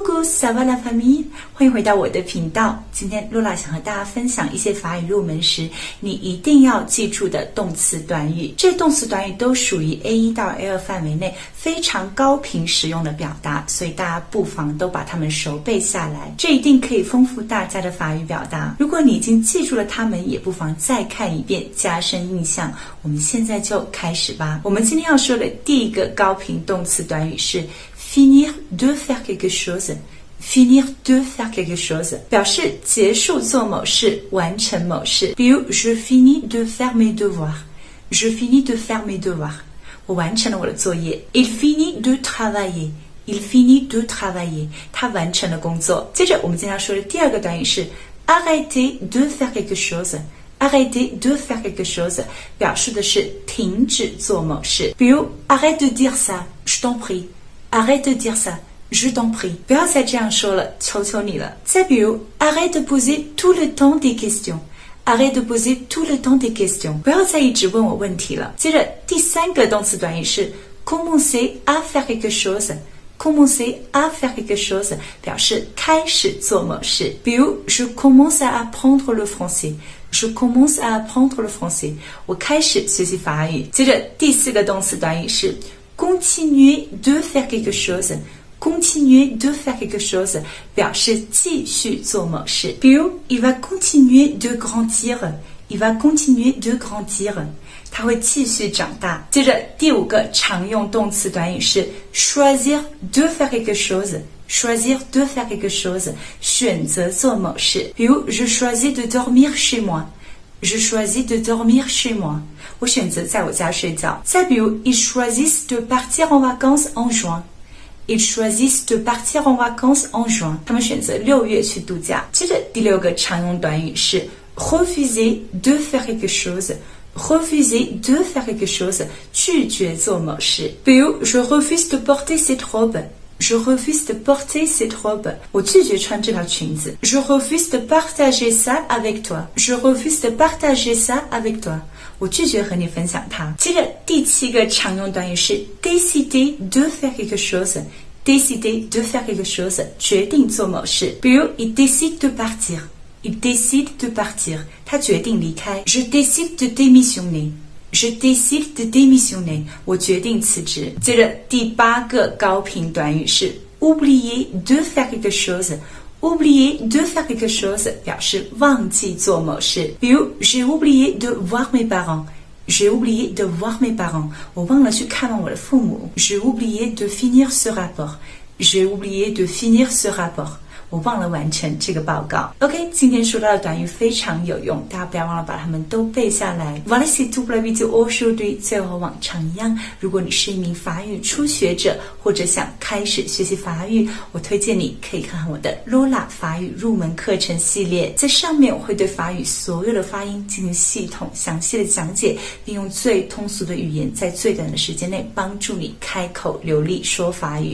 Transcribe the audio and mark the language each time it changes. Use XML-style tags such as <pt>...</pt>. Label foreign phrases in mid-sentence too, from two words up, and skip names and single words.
<fr>Coucou, ça va la famille？</fr> <zh>欢迎回到我的频道。今天露拉想和大家分享一些法语入门时你一定要记住的动词短语。这些动词短语都属于 A1 到 A2 范围内非常高频使用的表达，所以大家不妨都把它们熟背下来，这一定可以丰富大家的法语表达。如果你已经记住了它们，也不妨再看一遍，加深印象。我们现在就开始吧。我们今天要说的第一个高频动词短语是</zh> <fr>finir de faire quelque chose。 finir de faire quelque chose</fr> <zh>表示结束做某事，完成某事。</zh> <fr>比如 je finis de faire mes devoirs。je finis de faire mes devoirs。</fr> <zh>我完成了我的作业。</zh> <fr>Il finit de travailler。il finit de travailler。</fr> <zh>他完成了工作。接着我们今天要说的第二个短语是</zh> <fr>arrêter de faire quelque chose。 arrêter de faire quelque chose</fr> <zh>表示的是停止做某事。</zh> <fr>比如 arrête de dire ça，je t'en prie。arrête de dire ça。Je t'en prie，</fr> <zh>不要再这样说了，求求你了。</zh> <fr>再比如 ，arrête de poser tout le temps des questions。arrête de poser tout le temps des questions，</fr> <zh>不要再一直问我问题了。接着第三个动词短语是</zh> <fr>commencer à faire quelque chose。 commencer à faire quelque chose</fr> <zh>表示开始做某事。</zh> <fr>比如 je commence à apprendre le français。je commence à apprendre le français，</fr> <zh>我开始学习法语。接着第四个动词短语是</zh> <fr>continuer de faire quelque chose。 continuer de faire quelque chose</fr> <zh>表示继续做某事。</zh> <fr>比如 il va continuer de grandir。il va continuer de grandir，</fr> <zh>他会继续长大。接着第五个常用动词短语是</zh> <fr>choisir de faire quelque chose。 choisir de faire quelque chose</fr> <zh>选择做某事。</zh> <fr>比如 je choisis de dormir chez moi。je choisis de dormir chez moi，</fr> <zh>我选择在我家睡觉。</zh> <fr>再比如 ils choisissent de partir en vacances en juin。Ils choisissent de partir en vacances en juin。</fr> <zh>他们选择6月去度假。接着第六个常用短语是</zh> <fr>refuser de faire quelque chose。 refuser de faire quelque chose</fr> <zh>拒绝做某事。</zh> <fr>比如 je refuse de porter cette robe。je refuse de porter cette robe，</fr> <zh>我拒绝穿这条裙子。</zh> <fr>Je refuse de partager ça avec toi。je refuse de partager ça avec toi，</fr> <zh>我拒绝和你分享它。接着第七个常用短语是</zh> <fr>décider de faire quelque chose。 décider de faire quelque chose</fr> <zh>决定做某事。</zh> <fr>比如 il décide de partir。il décide de partir，</fr> <zh>他决定离开。</zh> <fr>Je décide de démissionner。je décide de démissionner，</fr> <zh>我决定辞职。接着第八个高频短语是</zh> <fr>oublier de faire quelque chose。 oublier de faire quelque chose</fr> <zh>表示忘记做某事。</zh> <fr>比如 j'ai oublié de voir mes parents。j'ai oublié de voir mes parents，</fr> <zh>我忘了去看望我的父母。</zh> <fr>j'ai oublié de finir ce rapport。j'ai oublié de finir ce rapport，</fr> <zh>我忘了完成这个报告。OK， 今天说到的短语非常有用，大家不要忘了把它们都背下来。</zh> <fr>Voilà c'est tout pour la vidéo aujourd'hui。</fr> <zh>最后和往常一样，如果你是一名法语初学者，或者想开始学习法语，我推荐你可以看看我的 Lola 法语入门课程系列，在上面我会对法语所有的发音进行系统详细的讲解，并用最通俗的语言，在最短的时间内帮助你开口流利说法语。</zh>